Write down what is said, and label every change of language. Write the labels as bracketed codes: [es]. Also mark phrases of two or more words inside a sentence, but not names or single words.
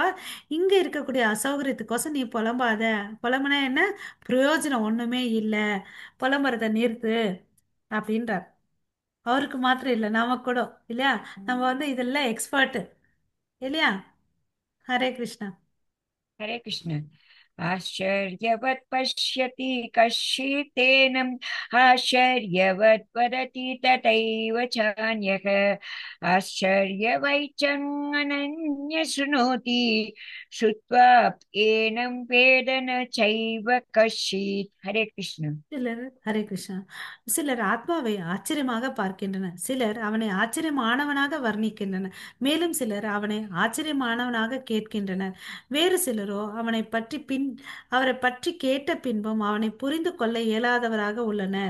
[ta] இங்க இருக்கக்கூடிய அசௌகரியத்துக்கோசம் நீ புலம்பாத. புலம்புனா என்ன பிரயோஜனம்? ஒண்ணுமே இல்லை. புலம்புறத நிறுத்து அப்படின்றார். அவருக்கு மாத்திரம் இல்லை, நமக்கு கூட இல்லையா? நம்ம இதெல்லாம் எக்ஸ்பர்ட் இல்லையா? ஹரே கிருஷ்ணா. [sa] हरे कृष्ण। आश्चर्यवत् पश्यति कश्चिदेनम्, आश्चर्यवत् वदति तथैव चान्यः, आश्चर्यवैचमनन्य शृणोति, श्रुत्वा एनं वेद न चैव कश्चित्। हरे कृष्ण। [ta] சிலர் ஹரே கிருஷ்ணா. சிலர் ஆத்மாவை ஆச்சரியமாக பார்க்கின்றனர், சிலர் அவனை ஆச்சரியமானவனாக வர்ணிக்கின்றனர், மேலும் சிலர் அவனை ஆச்சரியமானவனாக கேட்கின்றனர், வேறு சிலரோ அவரை பற்றி கேட்ட பின்பும் அவனை புரிந்து கொள்ள இயலாதவராக உள்ளனர்.